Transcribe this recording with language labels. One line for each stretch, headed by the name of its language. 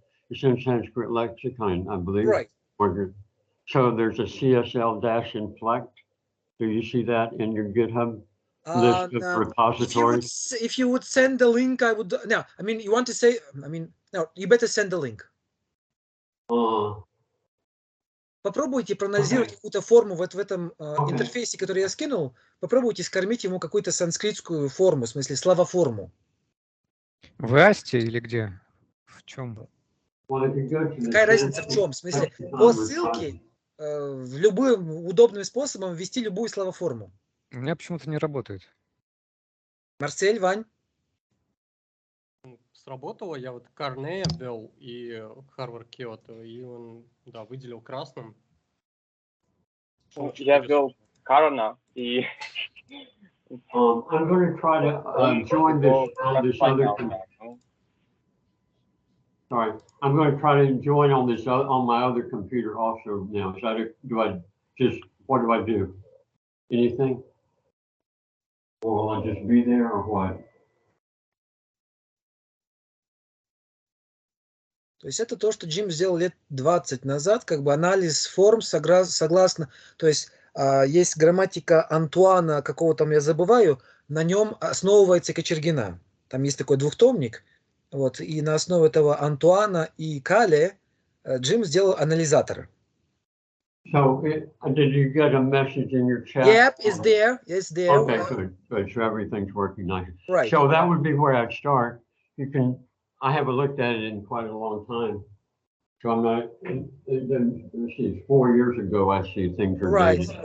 English: It's in Sanskrit Lexicon, I believe. Right. So there's a CSL-inflect. Do you see that in your GitHub list of repositories? If you would send the link, I would. No, I mean, you want to say, I mean, no, you better send the link.
Russian: Попробуйте проанализировать какую-то форму вот в этом интерфейсе, который я скинул. Попробуйте скормить ему какую-то санскритскую форму, в смысле словоформу. В Асте или где? В чем? Какая разница в чем? В смысле, по ссылке в любым удобным способом ввести любую словоформу. У меня почему-то не работает. Марсель, Вань? Сработало. Я вот Корнея ввел и Харвард Киото, и он, да, выделил красным. Я ввел Карна и...
English: I'm going to try to join this on this other. Sorry, I'm going to try to join on this on my other computer also now. So what do I do? Anything? Or will I just be there or what?
Russian: То есть это то, что Джим сделал лет 20 назад, как бы анализ форм согласно, то есть есть грамматика Антуана, какого там я забываю, на нем основывается Кочергина. Там есть такой двухтомник, вот, и на основе этого Антуана и Кале Джим сделал анализатор.
English: So, did you get a message in your chat? Yep, it's there. It's there. Okay, good. So everything's working nice. Right. So that would be where I'd start. I haven't looked at it in quite a long time. So I'm not, let's see, 4 years ago, I see things are dated.